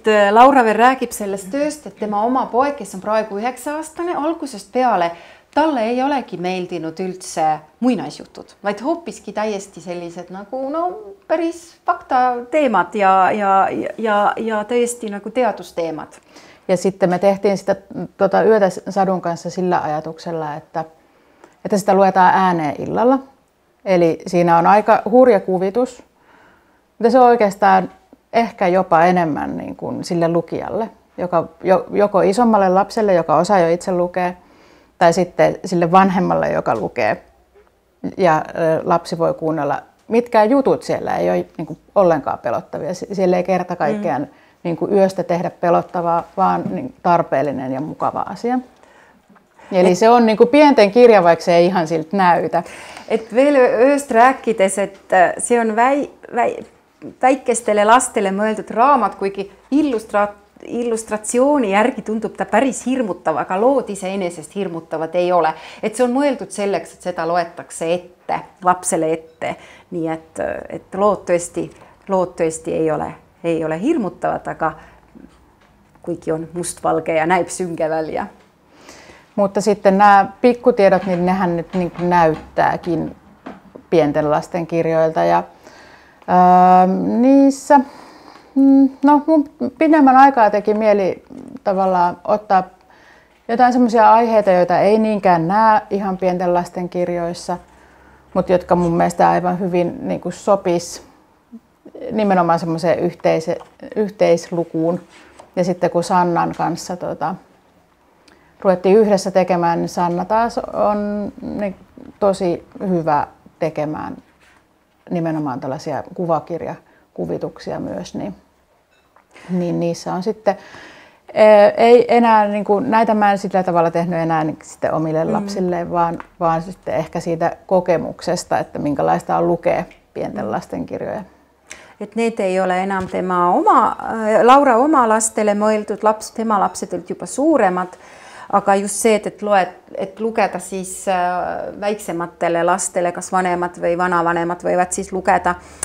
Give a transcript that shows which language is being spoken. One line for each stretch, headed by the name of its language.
Estonian: Laura veel räägib sellest tööst, et tema oma poeg, kes on praegu 9-aastane, algusest peale talle ei olegi meeldinud üldse muinaisjutud, vaid hoopiski täiesti sellised nagu päris faktateemad ja täiesti nagu teadusteemad.
Finnish: Ja sitten me tehtiin sitä Yötä sadun kanssa sillä ajatuksella, että sitä luetaan ääneen illalla. Eli siinä on aika hurja kuvitus, mutta se on oikeastaan ehkä jopa enemmän niin kuin sille lukijalle, joko isommalle lapselle, joka osaa jo itse lukea, tai sitten sille vanhemmalle, joka lukee. Ja lapsi voi kuunnella, mitkään jutut siellä ei ole niin kuin ollenkaan pelottavia. Siellä ei kerta kaikkiaan niin kuin yöstä tehdä pelottavaa, vaan niin tarpeellinen ja mukava asia. Eli se on niin kuin pienten kirja, vaikka se ei ihan siltä näytä.
Estonian: Et veel ööst rääkides, että se on väikestele lastele mõeldud raamat, kuigi illustratsiooni järgi tundub ta päris hirmutav, aga lood iseenesest hirmutavad ei ole. Et see on mõeldud selleks, et seda loetakse ette, lapsele ette. Nii et lood tõesti ei ole hirmutavad, aga kuigi on mustvalge ja näib synge välja.
Finnish: Mutta sitten nämä pikkutiedot, niin nehän nyt niin kuin näyttääkin pienten lasten kirjoilta. Ja niissä mun pidemmän aikaa teki mieli tavallaan ottaa jotain semmoisia aiheita, joita ei niinkään näe ihan pienten lasten kirjoissa, mutta jotka mun mielestä aivan hyvin niin kuin sopis nimenomaan semmoiseen yhteislukuun. Ja sitten kun Sannan kanssa ruvettiin yhdessä tekemään, niin Sanna taas on tosi hyvä tekemään nimenomaan tällaisia kuvakirjakuvituksia myös, niin niissä on sitten ei enää niin kuin, näitä mä en sillä tavalla tehnyt enää niin sitten omille lapsille, vaan sitten ehkä siitä kokemuksesta, että minkälaista on lukea pienten lasten kirjoja.
Estonian: Et need ei ole enam Laura oma lastele mõeldud, tema lapsed olid juba suuremad, aga just see, et lugeda siis väiksematele lastele, kas vanemad või vanavanemad võivad siis lugeda.